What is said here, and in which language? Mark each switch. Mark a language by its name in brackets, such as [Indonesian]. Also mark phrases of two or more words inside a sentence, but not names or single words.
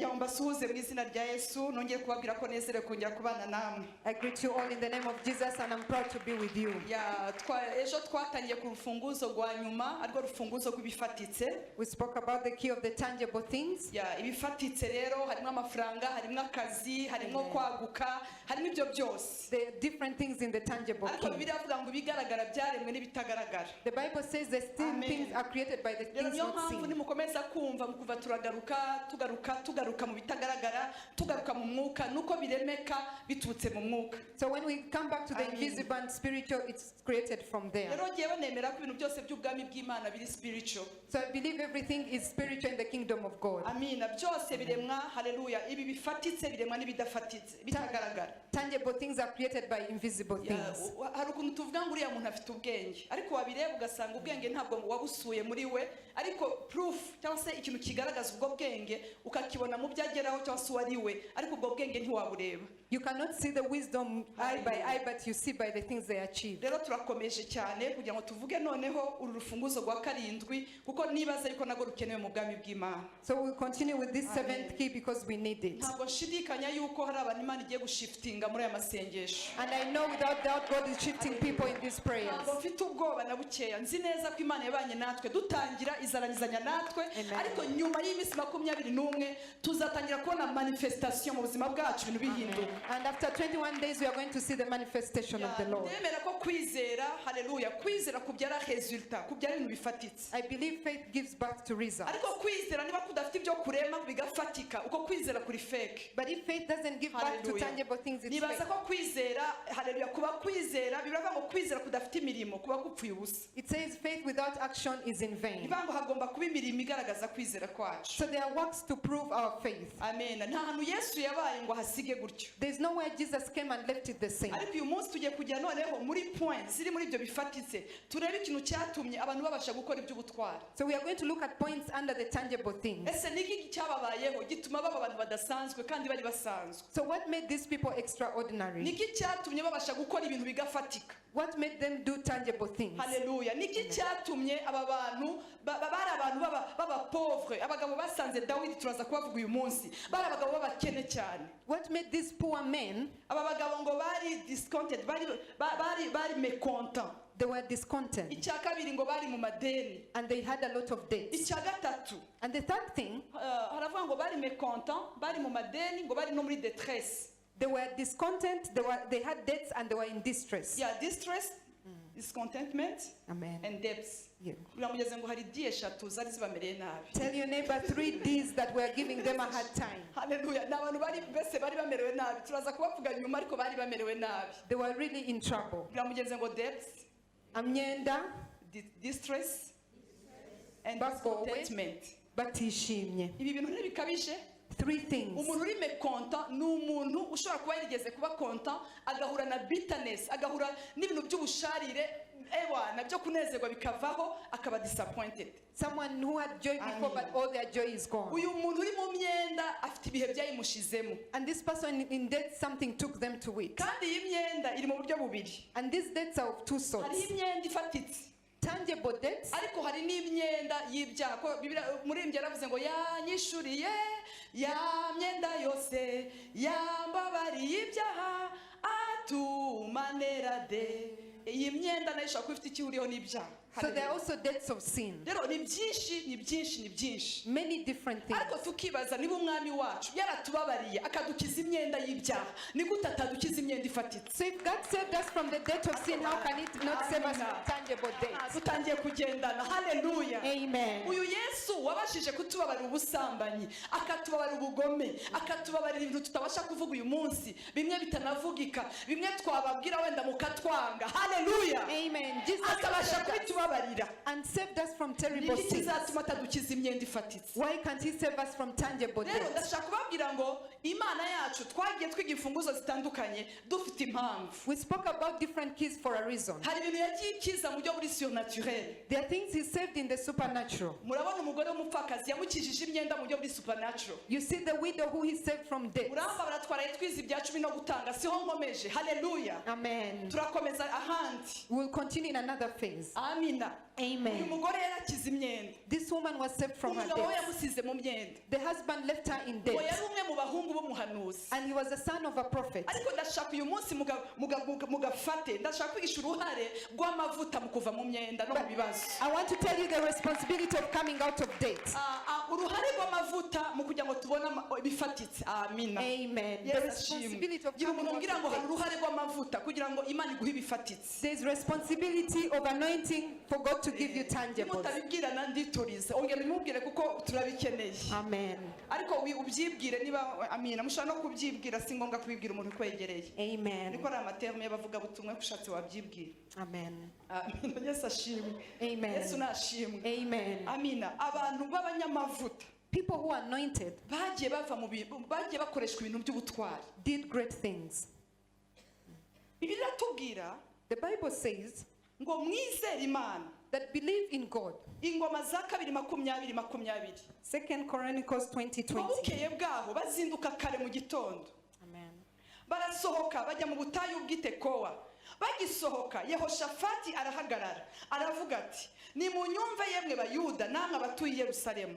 [Kinyarwanda] mbasuhuze mu izina rya Yesu nongeye kubabwira ko nezerewe kongera kubana namwe. [English] I greet you all in the name of Jesus and I'm proud to be with you. [Kinyarwanda] Ejo twatangiye ku rufunguzo rwa nyuma ariko rufunguzo rw'ibifatitse. [English] We spoke about the key of the tangible things. [Kinyarwanda] Ibifatitse rero harimo amafaranga, harimo akazi, harimo kwaguka, harimo ibyo byose. [English] There are different things in the tangible key. [Kinyarwanda] Ariko Bibiliya ivuga ngo ibigaragara byaremwe n'ibitagaragara. [English] The Bible says the still things are created by the things not seen. [Kinyarwanda] Nimukomeza kumva mukuva tugaruka mu bitagaragara, tugaruka mu mwuka nuko biremeka bitutse mu mwuka. [English] So when we come back to the invisible and spiritual, it's created from there. [Kinyarwanda] Rero ngewe nemera ko ibintu byose by'ubwami bw'Imana biri spiritual. [English] So I believe everything is spiritual in the kingdom of God. [Kinyarwanda] Amina. Byose biremwa, hallelujah. Ibi bifatitse biremwa n'ibidafatitse bitagaragara. [English] Tangible things are created by invisible things. [Kinyarwanda] Hari ukuntu tuvuga ngo uriya muntu afite ubwenge, ariko wabireba ugasanga ubwenge ntabwo wabusuye muri we, ariko proof cyangwa se ikintu kigaragaza ubwo bwenge ukakibona mu byageraho cyangwa se wari we, ariko ubwo bwenge ntiwabureba. [English] You cannot see the wisdom eye by eye, but you see by the things they achieve. [Kinyarwanda] Rero turakomeje cyane kugira ngo tuvuge noneho uru rufunguzo rwa karindwi kuko nibaza ariko nago rukenewe mu bwami bw'Imana. [English] So we'll continue with this seventh key because we need it. [Kinyarwanda] Ntabwo nshidikanya yuko hari abantu Imana igiye gushiftinga muri aya masengesho. [English] And I know without doubt God is shifting people in these prayers. [Kinyarwanda] Ntabwo mfite ubwoba na bukeya, nzi neza ko Imana yabanye natwe dutangira izarangizanya natwe, ariko nyuma y'iminsi 21 tuzatangira kubona manifestation mu buzima bwacu ibintu bihinduka. [English] And after 21 days we are going to see the manifestation of the Lord. [Kinyarwanda] Nemera ko kwizera, hallelujah, kwizera kubyara resultat, kubyara ibintu bifatitse. [English] I believe faith gives birth to results. [Kinyarwanda] Ariko kwizera niba kudafite ibyo kurema bigafatika, uko kwizera kuri fake. [English] But if faith doesn't give birth to tangible things, it's [Kinyarwanda] nibaza [English] fake. [Kinyarwanda] ko kwizera, hallelujah, kuba kwizera biravuga ngo kwizera kudafite imirimo kuba gupfuye ubusa. [English] It says faith without action is in vain. [Kinyarwanda] Niba ngo hagomba kuba imirimo igaragaza kwizera kwacu. [English] So there are works to prove our faith. Amen. [Kinyarwanda] Nta hantu Yesu yabaye ngo hasige gutyo. [English] There's nowhere Jesus came and left it the same. [Kinyarwanda] Ariko uyu munsi tugiye kujya noneho muri point ziri muri ibyo bifatitse turebe ikintu cyatumye abantu babasha gukora iby'ubutwari. [English] So we are going to look at points under the tangible things. [Kinyarwanda] Ese niki cyababayeho gituma baba abantu badasanzwe kandi bari basanzwe? [English] So what made these people extraordinary? [Kinyarwanda] Niki cyatumye babasha gukora ibintu bigafatika? [English] What made them do tangible things? Hallelujah. [Kinyarwanda] Niki cyatumye aba bantu bari abantu baba pauvre, abagabo basanze Dawidi turaza kubavuga uyu munsi, bari abagabo babakene cyane. [English] What made these poor men? [Kinyarwanda] Aba bagabo ngo bari discontented, bari mécontent. [English] They were discontent. [Kinyarwanda] Icya kabiri ngo bari mu madeni. [English] And they had a lot of debts. [Kinyarwanda] Icya gatatu. [English] And the third thing, [Kinyarwanda] haravuga ngo bari mécontent, bari mu madeni, ngo bari no muri détresse. [English] they were discontent, they had debts and they were in distress. Yeah, distress, discontentment, Amen. and debts. Yeah. [Kinyarwanda] Uramugeze ngo hari D eshatu zari zibamereye nabi. [English] Tell your neighbor 3 D's that were giving them a hard time. Hallelujah. [Kinyarwanda] N'abantu bari bese bari bamerewe nabi. Turaza kubavuga nyuma ariko bari bamerewe nabi. [English] They were really in trouble. [Kinyarwanda] Uramugeze ngo debts, Amyenda, [English] distress, and [Kinyarwanda] bagowe, [English] discontentment. [Kinyarwanda] batishimye. Ibi bintu ntibikabije. [English] 3 things. [Kinyarwanda] Umuntu uri mécontent ni umuntu ushobora kuba yarigeze kuba content agahura na bitterness, agahura n'ibintu by'ubusharire nabyo kunezerwa bikavaho akaba disappointed. [English] Someone who had joy before but all their joy is gone. [Kinyarwanda] Uyu muntu uri mu myenda afite ibihe byayimushizemo. [English] And this person in debt, something took them to it. [Kinyarwanda] Kandi iyi myenda iri mu buryo bubiri. [English] And these debts are of 2 [Kinyarwanda] Hari [English] sorts. [Kinyarwanda] imyenda ifatitse. [English] Tangible debts. [Kinyarwanda] Ariko hari n'imyenda y'ibyaha. Ko muri Bibiliya yaravuze ngo yanyishuriye ya myenda yose yambabariye ibyaha atumanera de. Iyi myenda nayo ishobora kuba ifite ikihuriyeho n'ibyaha. [English] So there are also debts of sin. [Kinyarwanda] Rero ni byinshi. [English] Many different things. [Kinyarwanda] Ariko tukibaza niba umwami wacu yaratubabariye akadukiza imyenda y'ibyaha, ni gute atadukiza imyenda ifatitse? [English] So if God saved us from the debt of sin, how can it not save us from tangible debts? [Kinyarwanda] Tutangiye kugendana. Hallelujah. [English] Amen. [Kinyarwanda] Uyu Yesu wabashije kutubabarira ubusambanyi, akatubabarira ubugome, akatubabarira ibintu tutabasha kuvuga uyu munsi, bimwe bitanavugika, bimwe twababwira wenda mukatwanga. Hallelujah. [English] Amen. Jesus [Kinyarwanda] akabasha kubitubabarira [English] and saved us from terrible sins. [Kinyarwanda] Kizatuma atadukiza imyenda ifatitse. [English] Why can't he save us from tangible debts? [Kinyarwanda] Rero [English] debts? [Kinyarwanda] ndashaka kubabwira ngo Imana yacu twagiye twiga imfunguzo zitandukanye dufite impamvu. [English] We spoke about different keys for a reason. [Kinyarwanda] Hari ibintu yagiye ikiza mu buryo buri surnaturel. [English] There are things he saved in the supernatural. [Kinyarwanda] Murabona umugore w'umupfakazi yamukijije imyenda mu buryo buri supernatural. [English] You see the widow who he saved from death. [Kinyarwanda] Uramba baratwara yitwiza ibya 10 no gutanga siho nkomeje. Hallelujah. [English] Amen. [Kinyarwanda] Turakomeza ahandi. [English] We will continue in another phase. [Kinyarwanda] Amina. [English] Amen. [Kinyarwanda] Uyu mugore yarakize imyenda. [English] This woman was saved from her [Kinyarwanda] Umugabo [English] death. [Kinyarwanda] yamusize mu myenda. [English] The husband left her in [Kinyarwanda] Ngo [English] debt. [Kinyarwanda] yari umwe w'umuhanuzi [English] and he was the son of a prophet. [Kinyarwanda] ariko ndashaka uyu munsi mugafate ndashaka kwigisha uruhare rw'amavuta mu kuva mu myenda no mu bibazo. [English] I want to tell you the responsibility of coming out of debt. [Kinyarwanda] Uruhare rw'amavuta mu kugira ngo tubone bifatitse. Amina. [English] Amen. The Yes, responsibility of [Kinyarwanda] gira [English] coming [Kinyarwanda] umuntu [English] out [Kinyarwanda] ngira ngo [English] of [Kinyarwanda] hari [English] debt. [Kinyarwanda] uruhare rw'amavuta kugira ngo Imana iguhe ibifatitse. [English] There's responsibility of anointing for God to give you tangibles. [Kinyarwanda] mutabibwirana nditurize ongera bimubwire kuko turabikeneye. [English] Amen. [Kinyarwanda] ariko ubyibwire niba amina mushobora no kubyibwira si ngombwa kubibwira umuntu kwegereye. [English] Amen. [Kinyarwanda] niko ari amaterme y'abavuga butumwa kushatse wabyibwira. [English] Amen. [Kinyarwanda] Amina. Yesu ashimwe. [English] Amen. [Kinyarwanda] Yesu nashimwe. [English] Amen. [Kinyarwanda] Amina. Abantu b'abanyamavuta [English] People who are anointed [Kinyarwanda] bagiye bava mu bagiye bakoreshwa ibintu by'ubutwari. [English] did great things. [Kinyarwanda] Bibiliya iratubwira [English] The Bible says [Kinyarwanda] ngo mwizere Imana. [English] that believe in God. [Kinyarwanda] Ingoma za 2:20. [English] 2 Chronicles 20:20. [Kinyarwanda] bukeye bwaho bazinduka kare mu gitondo [English] Amen. [Kinyarwanda] barasohoka bajya mu butayu bw'Itekowa. Bagisohoka Yehoshafati arahagarara aravuga ati nimunyumve yemwe bayuda namwe abatuye Yerusalemu.